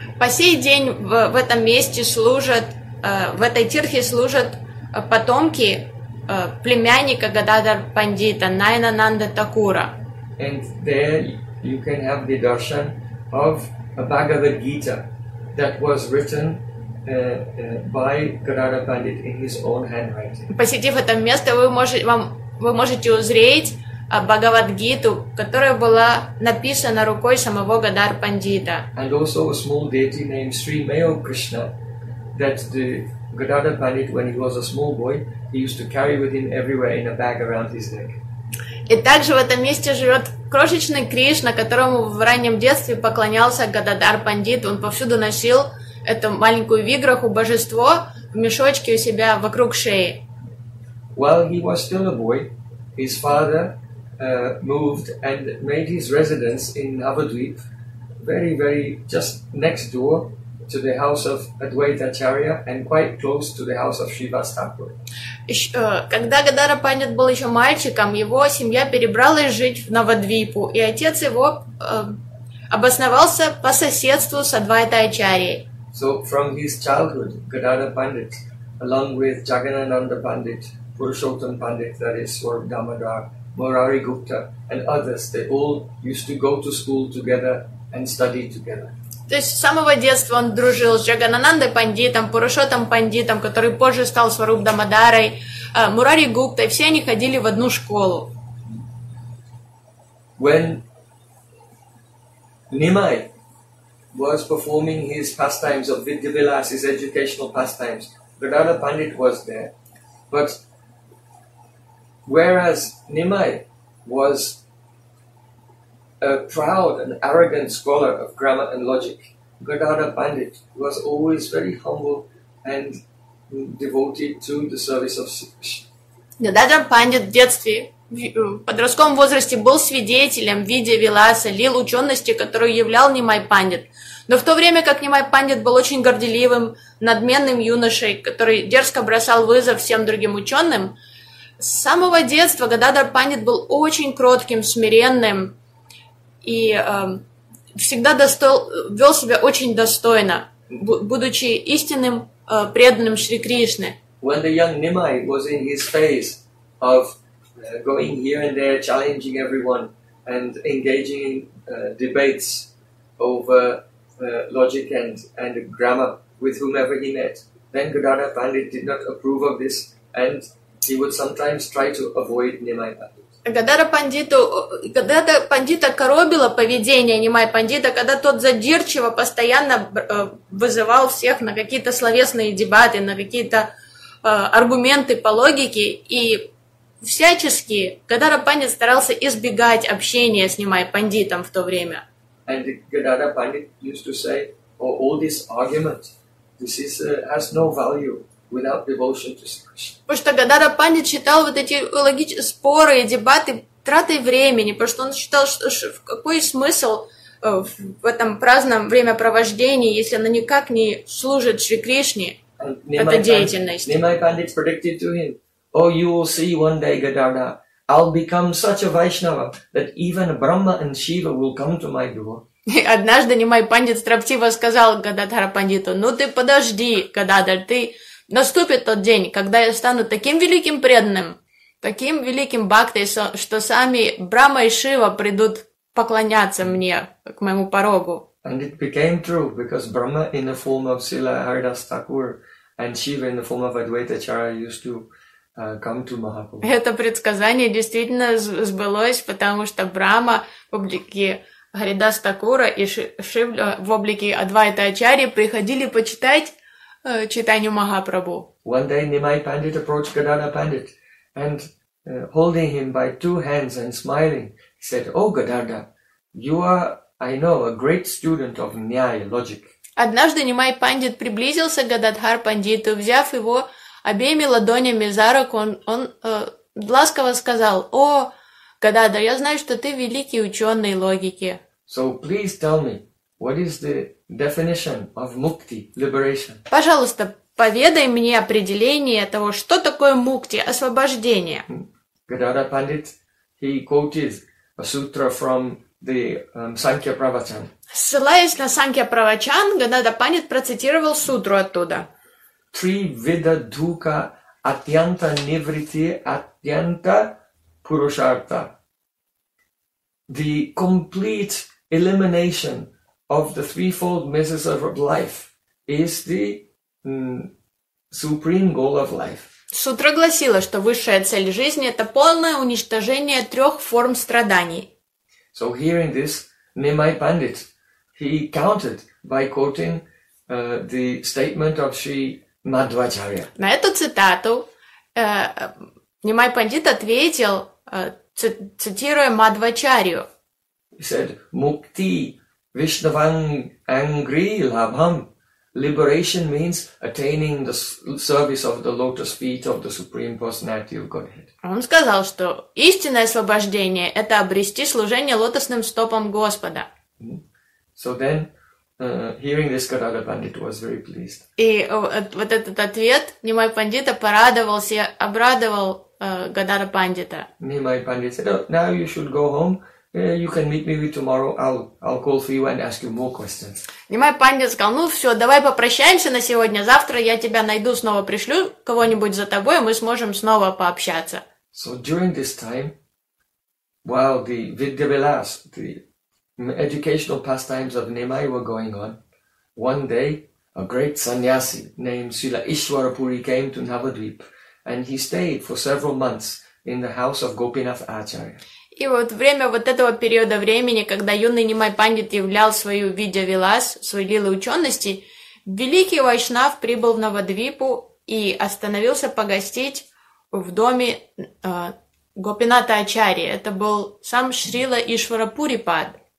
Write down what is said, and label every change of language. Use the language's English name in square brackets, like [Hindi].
[Russian] По сей день в этом месте служат, в этой тирхе служат потомки племянника Гададхар Пандита, Найнананда Такура. [English] And there you can have the darshan of a Bhagavad Gita that was written by Gadadhar Pandit in his own handwriting. [Russian] Посетив это место, вы можете узреть Бхагавад-гиту, которая была написана рукой самого Гадар Пандита. [English] And also a small deity named Sri Mayo Krishna that the Gadadhar Pandit, when he was a small boy, he used to carry with him everywhere in a bag around his neck. [Russian] И также в этом месте живет крошечный Кришна, которому в раннем детстве поклонялся Гададхар Пандит. Он повсюду носил эту маленькую виграху, божество, в мешочке у себя вокруг шеи. [English] While he was still a boy, his father moved and made his residence in Navadvip, very, very just next door to the house of Advaita Acharya and quite close to the house of Shiva's Thakur. [Russian] Когда Гадара Пандит был еще мальчиком, его семья перебралась жить в Навадвипу, и отец его обосновался по соседству с Адвайта Ачарьей. [English] So from his childhood, Gadara Pandit, along with Jagannanda Pandit, Purushottam Pandit, that is Swarup Damodar, Murari Gupta and others, they all used to go to school together and study together. [Russian] То есть с самого детства он дружил с Джагананандой Пандитом, Пурушоттам Пандитом, который позже стал Сваруп Дамодарой, Мурари Гуптой, все они ходили в одну школу. [English] When Nimai was performing his pastimes of Vidyavilas, his educational pastimes, Gadadhar Pandit was there, but whereas Nimai was a proud and arrogant scholar of grammar and logic, Gadadhar Pandit was always very humble and devoted to the service of Sri. [Russian] Гададхар Пандит в детстве, в подростковом возрасте, был свидетелем Видья Виласа, лил учености, которую являл Нимай Пандит. Но в то время как Нимай Пандит был очень горделивым, надменным юношей, который дерзко бросал вызов всем другим ученым, с самого детства Гададхар Пандит был очень кротким, смиренным и всегда вел себя очень достойно, будучи истинным преданным Шри Кришне. [English] When the young Nimai was in his phase of going here and there challenging everyone, and engaging in debates over logic and grammar with whomever he met. Then Gadadhar Pandit did not approve of this, and he would sometimes try to avoid Nimai Pandit. [Russian] Гадара Пандита коробило поведение Нимай Пандита, когда тот задирчиво постоянно вызывал всех на какие-то словесные дебаты, на какие-то аргументы по логике, и всячески Гадара Пандит старался избегать общения с Нимай Пандитом в то время. [English] And Gadara Pandit used to say, oh, all this argument, this is, has no value. Without devotion to Krishna. [Russian] Потому что Гадара Пандит считал вот эти споры и дебаты тратой времени, потому что он считал, что какой смысл в этом праздном времяпровождении, если оно никак не служит Шри Кришне, эта деятельность. [English] Nimai Pandit predicted to him, oh, you will see one day, Gadara, I'll become such a Vaishnava that even Brahma and Shiva will come to my door. [Russian] И однажды Nimai Pandit строптиво сказал Гададхара Пандиту, ну ты подожди, Гададар, ты... Наступит тот день, когда я стану таким великим преданным, таким великим бхактой, что сами Брама и Шива придут поклоняться мне, к моему порогу. [English] And it became true, because Brahma in the form of Srila Haridas Thakur and Shiva in the form of Advaita Acharya used to come to Mahaprabhu. [Russian] Это предсказание действительно сбылось, потому что Брама в облике Харидас Такура и Шива в облике Адвайта Ачарьи приходили почитать читанию Махапрабху. [English] One day Nimai Pandit approached Gadara Pandit and holding him by two hands and smiling, said, "Oh, Gadara, you are, I know, a great student of Nyaya, logic." [Russian] Однажды Nimai Pandit приблизился к Гададхар Пандиту, взяв его обеими ладонями за руку, он ласково сказал, "О, Гадара, я знаю, что ты великий ученый логики." [English] So please tell me, what is the definition of mukti, liberation? [Russian] Пожалуйста, поведай мне определение того, что такое мукти, освобождение. [English] Gadara Pandit, he quoted a sutra from the Sankhya Pravachan. [Russian] Ссылаясь на Sankhya Pravachan, Gadara Pandit процитировал сутру оттуда. Три вида [Sanskrit] дука атьянта нивритти атьянта пурушарта. [English] The complete elimination of the threefold measures of life is the supreme goal of life. [Russian] Сутра гласила, что высшая цель жизни — это полное уничтожение трех форм страданий. [English] So hearing this, Nimai Pandit, he countered by quoting the statement of Sri Madhvacharya. [Russian] На эту цитату Nimai Pandit ответил, цитируя Мадвачарью. [English] He said, [Sanskrit] "Mukti Vishnavang angri labham." [English] Liberation means attaining the service of the lotus feet of the Supreme Personality of Godhead. [Russian] Он сказал, что истинное освобождение — это обрести служение лотосным стопам Господа. [English] So then, hearing this, Gadara Pandit was very pleased. [Russian] И вот этот ответ Nimai Pandita порадовался, обрадовал Gadara Pandita. [English] Nimai Pandit said, oh, now you should go home. You can meet me tomorrow. I'll call for you and ask you more questions. [Russian] Nimai Pandit сказал, ну все, давай попрощаемся на сегодня. Завтра я тебя найду, снова пришлю кого-нибудь за тобой, мы сможем снова пообщаться. So during this time, while the Vidyavilas, the educational pastimes of Nimai were going on, one day a great sannyasi named Srila Ishwarapuri came to Navadvip and he stayed for several months in the house of Gopinath Acharya. И вот время вот этого периода времени, когда юный Nimai Pandit являл свою видья-вилас, свои лилы учености, великий вайшнав прибыл в Навадвипу и остановился погостить в доме Гопината Ачарьи. Это был сам Шрила Ишварапурипад.